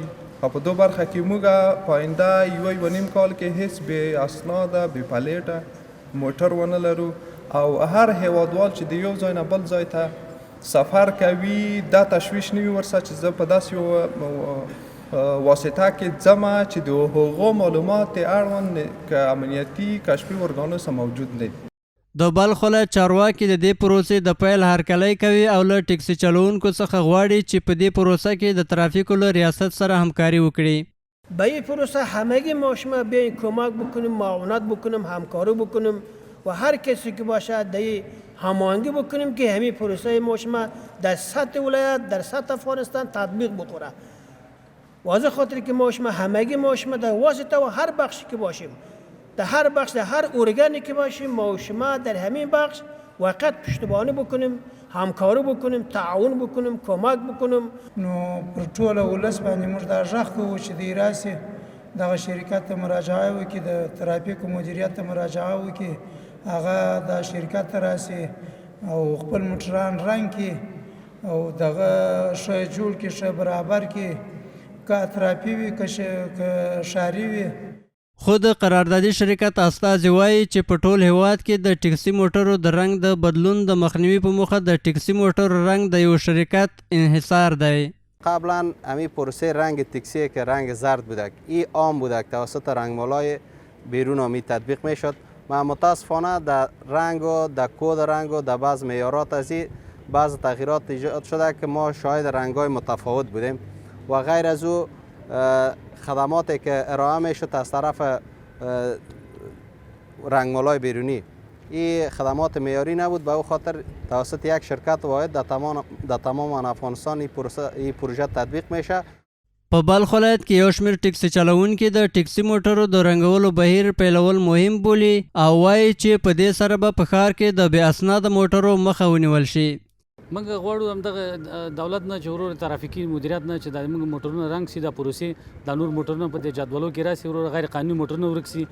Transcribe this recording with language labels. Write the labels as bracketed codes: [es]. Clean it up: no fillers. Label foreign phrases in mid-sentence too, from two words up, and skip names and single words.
[ps] او په دو برخه کې موږ په آینده یو نیم کال کې هیڅ بې اسناده بې پلیټه موټر ونه لرو، او هر هیوادوال چې د یو ځای نه بل ځای ته سفر کوي دا تشویش نه وي ورسره چې زه په داسې یو واسطه کې ځمه چې د هغو معلومات اړوند که امنیتي کشفي ارګانو سره موجود دی. د بلخ ولایت چارواکي د دې پروسې د پیل هرکلی کوي او له ټکسي چلوونکو څخه غواړي چې په دې پروسه کې د ترافیکو له ریاست سره همکاری وکړي. [fa] به این پروسه همگی ما شما بیاین کمک بکنیم، معاونت بکنیم، همکاری بکنیم و هر کسی که باشه در هماهنگی بکنیم که همین پروسه ما شما در سطح ولایت در سطح افغانستان تطبیق بخوره. واضح خاطر که ما شما همگی ما شما در واسطه و هر بخشی که باشیم، در هر بخش در هر ارگانی که باشیم ما شما در همین بخش وقت پشتیبانی بکنیم، همکاری بکنیم، تعاون بکنیم، کمک بکنیم. [ps] نو پر ټوله ولس باندې موږ دا غږ کوو چې د راسي دغه شرکت ته مراجعه وکړي، د ترافیکو مدیریت ته مراجعه وکړي، هغه د شرکت ته راسي او خپل موټران رنګ کړي او دغه ښه جوړ کړي، ښه برابر کړي، که اطرافي وي که ښاري وي. خود قراردادي شرکت استازي وایي چې په ټول هیواد کې د ټکسي موټرو د رنګ د بدلون د مخنیوي په موخه د ټکسي موټرو رنگ د یو شرکت انحصار دی. [fa] قبلا همین پروسه رنگ تکسی که رنگ زرد بودک این عام بودک توسط رنگمالای بیرون آمی تطبیق می شد. ما متاسفانه در رنگ و در کد رنگ و در بعض معیارات از این بعض تغییرات ایجاد شده که ما شاهد رنگ‌های متفاوت بودیم و غیر از او خدماتی که ارائه می شد از طرف رنگمالای بیرونی این خدمات معیاری نبود، به او خاطر توسط یک شرکت واحد در تمام افغانستان این پروژه تطبیق میشه. [ps] په بلخ ولایت کې یو شمېر ټکسي چلوونکي د ټکسي موټرو د رنګولو بهیر پیلول مهم بولي او وایي چې په دې سره به په ښار کې د بې اسناده موټرو مخه ونیول شي. موږ غواړو همدغه دولت نه چې ورور ترافیکي مدیریت نه چې د موږ موټرونه رنګ شي، د پروسې د نور موټرونه په دې جدولو کې راسي، ورور غیر قانوني موټرونه ورک شي.